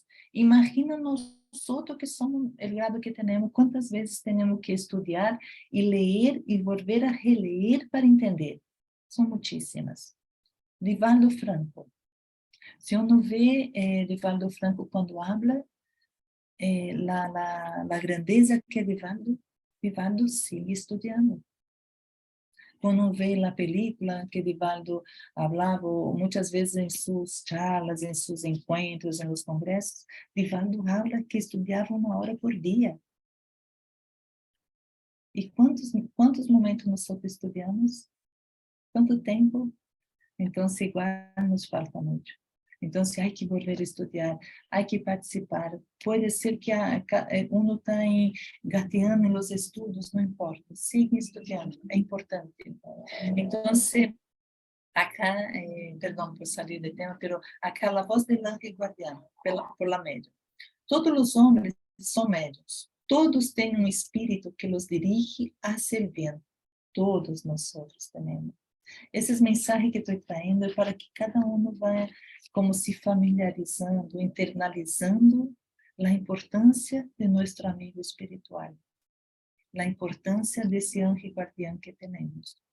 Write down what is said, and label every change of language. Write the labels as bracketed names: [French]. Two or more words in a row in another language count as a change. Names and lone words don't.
[Portuguese] Imagina nós que somos o grado que temos, quantas vezes temos que estudar e ler e [Spanish] volver a [Portuguese] reler para entender. São muitíssimas. Divaldo Franco. [Spanish] Se uno vê Divaldo Franco quando habla, la grandeza que é Divaldo sigue estudando. [Portuguese] Quando vê a película que Divaldo falava, muitas vezes em suas charlas, em seus encontros, em los congressos, Divaldo habla que estudava 1 hora por dia. E quantos momentos nós estudamos? Quanto tempo? Então, se igual nos falta muito. Então, se há que [Spanish] volver a [Portuguese] estudar, há que participar. Pode ser que uno está gateando nos estudos, não importa. Siga estudando, é importante. Então, acá, perdão por sair do tema, mas acá a voz [Spanish] del ángel guardián, por la médium. [Portuguese] Todos os homens são médiuns. Todos têm um espírito que [Spanish] los dirige hacia el bien. [Portuguese] Todos nós temos. Esses mensagens que estou traindo é para que cada um vá como se familiarizando, internalizando a importância de nosso amigo espiritual, a importância desse anjo guardião que temos.